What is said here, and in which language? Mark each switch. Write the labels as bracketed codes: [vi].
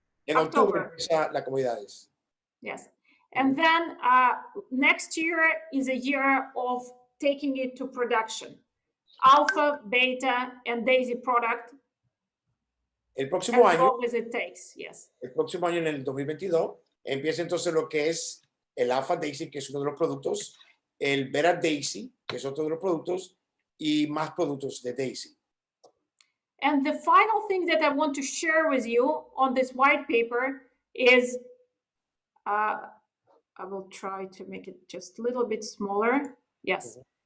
[es] En octubre empieza las comunidades. [en] Yes. And then next year is a year of taking it to production. Alpha, beta, and DAISY product. [es] El próximo año, [en] as long as it takes, yes. [es] El próximo año, en el 2022, empieza entonces lo que es el Alpha DAISY, que es uno de los productos, el Beta DAISY, que es otro de los productos, y más productos de DAISY. [en] And the final thing that I want to share with you on this white paper is, I will try to make it just a little bit smaller. Yes.